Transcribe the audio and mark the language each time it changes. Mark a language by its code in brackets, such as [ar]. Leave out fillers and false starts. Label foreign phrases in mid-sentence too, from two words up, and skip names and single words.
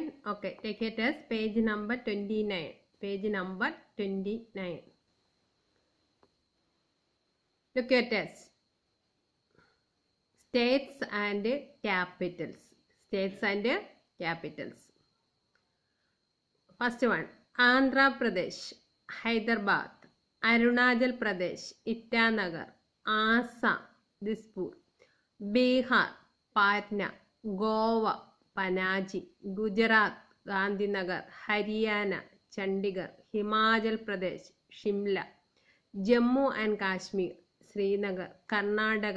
[en] Okay, take a test. Page number 29. Page number 29. Look at test. States and capitals. States and capitals. First one, Andhra Pradesh, Hyderabad, Arunachal Pradesh, Itanagar, Assam, Dispur, Bihar, Patna, Goa, Panaji, Gujarat, Gandhinagar, Haryana, Chandigarh, Himachal Pradesh, Shimla, Jammu and Kashmir, Srinagar, Karnataka,